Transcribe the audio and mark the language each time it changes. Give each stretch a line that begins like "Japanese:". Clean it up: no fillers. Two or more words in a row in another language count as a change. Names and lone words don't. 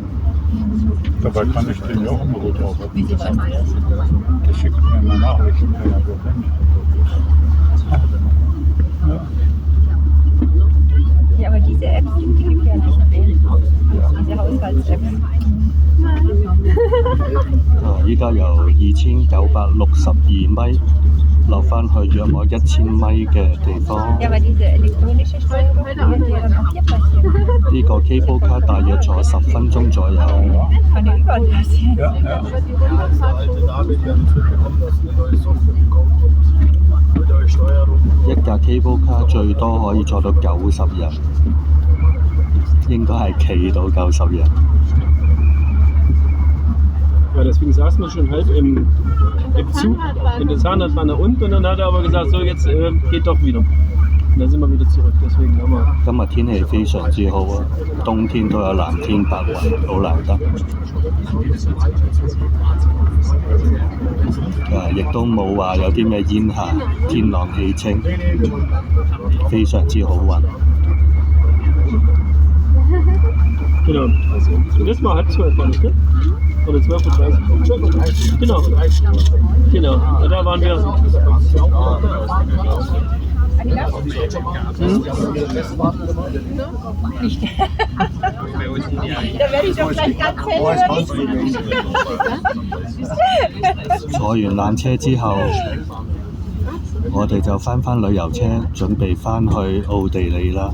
German: Dabei kann ich den ja auch immer gut arbeiten lassen. Der schickt mir immer Nachrichten. Ja. Ja, aber diese Apps sind die gefährlichen. Diese Haushalts-Apps.
Cantonese: 依家由2962米落翻去約莫1000米嘅地方。
German: Ja, aber diese elektronische Steuerung wird ja dann auch hier passieren.
Cantonese: 呢個
English: Cable Car
Cantonese: 大約坐10分鐘左右。
German: Kann ja überall passieren. Ja, ja.
Cantonese: 一架
English: Cable Car
Cantonese: 最多可以坐到90人，應該係企到90人。
German: Ja, deswegen saßen wir schon halb im Zug in der Zahnradbahn nach unten und dann hat er aber gesagt, so jetzt geht doch wieder. Und dann sind wir wieder zurück, deswegen haben wir...
Cantonese: 今日天氣非常之好啊，冬天都有藍天白雲，好難得。亦都冇話有啲咩煙霞，天朗氣清，非常之好運。
German: Genau. Und das war halb 12, war das, ne? Oder 12:30 Uhr. Genau. Genau. Und da waren wir. Nicht. Da werde ich doch gleich ganz hellhörig.
Cantonese: 坐完纜車之後，我哋就翻旅遊車，準備翻去奧地利啦。